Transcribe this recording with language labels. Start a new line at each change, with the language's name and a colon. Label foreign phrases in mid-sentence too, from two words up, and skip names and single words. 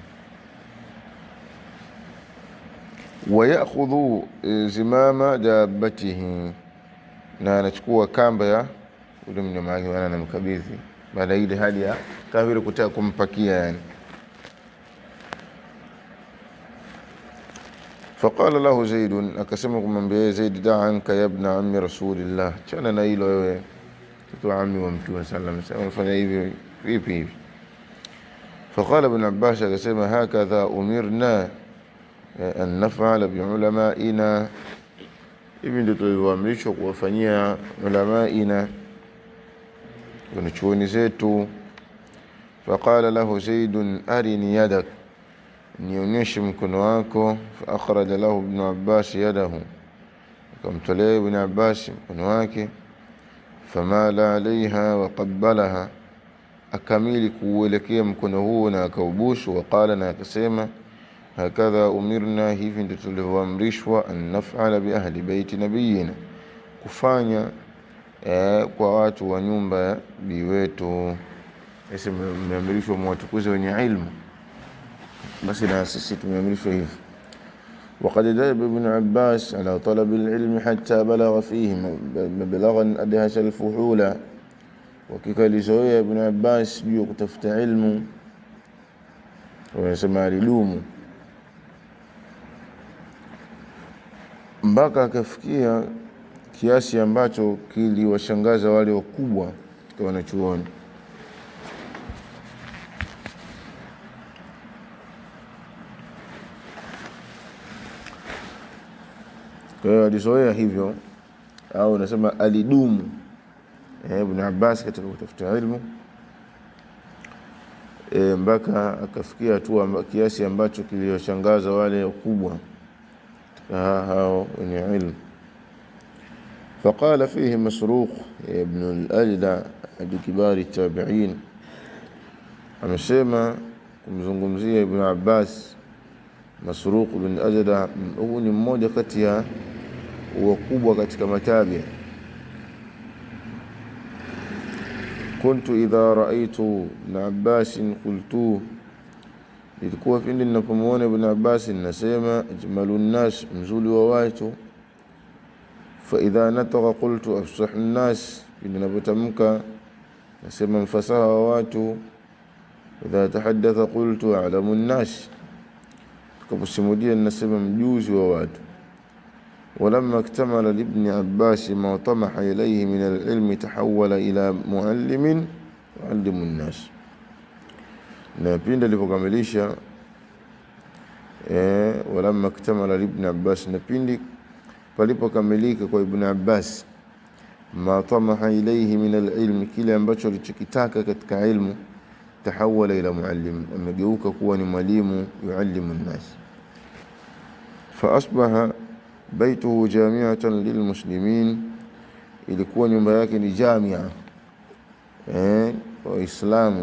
Arabic: ويأخذ زمام دابته,
Swahili: na anachukua kamba ya ule mnyama wake, na anamkabidhi baada ile hali ya kama vile kutaka kumpakia yani.
Arabic: فقال له
Swahili: Zaid, akasema kumwambia Zaid,
Arabic: دع عنك يا ابن عم رسول الله,
Swahili: chana na hilo wewe mtoto ammi wa Mtume
Arabic: صلى الله عليه وسلم,
Swahili: fanya hivi vipi hivi? Faqala Ibn Abbas, akasema
Arabic: هكذا أمرنا أن نفعل بعلمائنا,
Swahili: hivi ndio tulivyoamrishwa kuwafanyia ulamaina, wanachuoni zetu.
Arabic: فقال له زيد، أرني يدك,
Swahili: nionyeshe mkono wako.
Arabic: فأخرج له ابن عباس يده,
Swahili: akamtolea Ibn Abbas mkono wake.
Arabic: فمال عليها وقبلها,
Swahili: akamili kuelekea mkono huo na akaubusu. Waqala, na akasema,
Arabic: هكذا أمرنا,
Swahili: hivi ndio tulivyoamrishwa,
Arabic: أن نفعل بأهل بيت نبينا,
Swahili: kufanya kwa watu wa nyumba ya bi wetu. Sisi tumeamrishwa mwatukuze wenye ilmu, basi na sisi tumeamrishwa hivi.
Arabic: وقد ذهب ابن عباس على طلب العلم حتى بلغ فيه مبلغا أدهش الفحول,
Swahili: وككاليزوية ابن عباس juu kutafuta ilmu, wanasema alilumu mpaka akafikia kiasi ambacho kiliwashangaza wale wakubwa katika wanachuoni. Kwa hiyo alizoea hivyo, au nasema alidumu Ibn Abbas katika kutafuta ilmu mpaka akafikia tu kiasi ambacho kiliwashangaza wale wakubwa hao wenye ilmu.
Arabic: فقال فيه مسروق ابن الأجدع أحد كبار التابعين
Swahili: amesema kumzungumzia Ibn Abbas Masruq ibn Ajda, huyu ni mmoja kati ya wakubwa katika matabi.
Arabic: كنت إذا رأيت ابن عباس قلت,
Swahili: ilikuwa pindi ninapomuona Ibn Abbas ninasema
Arabic: أجمل الناس,
Swahili: mzuri wa watu.
Arabic: فإذا نطق قلت أفصح الناس,
Swahili: pindi ninapotamka nasema mfasaha wa watu.
Arabic: إذا تحدث قلت أعلم الناس,
Swahili: tukaposimudia nasema mjuzi wa watu.
Arabic: ولما اكتمل لابن عباس ما طمح إليه من العلم تحول إلى معلم يعلم الناس.
Swahili: na pindi alipokamilisha
Arabic: ولما اكتمل لابن عباس,
Swahili: na pindi palipokamilika kwa Ibn Abbas
Arabic: ما طمح إليه من العلم,
Swahili: kile ambacho alichokitaka katika ilmu,
Arabic: تحول إلى معلم,
Swahili: amegeuka kuwa ni mwalimu
Arabic: يعلم الناس. فأصبح بيته جامعة للمسلمين,
Swahili: ilikuwa nyumba yake ni jamia waislamu.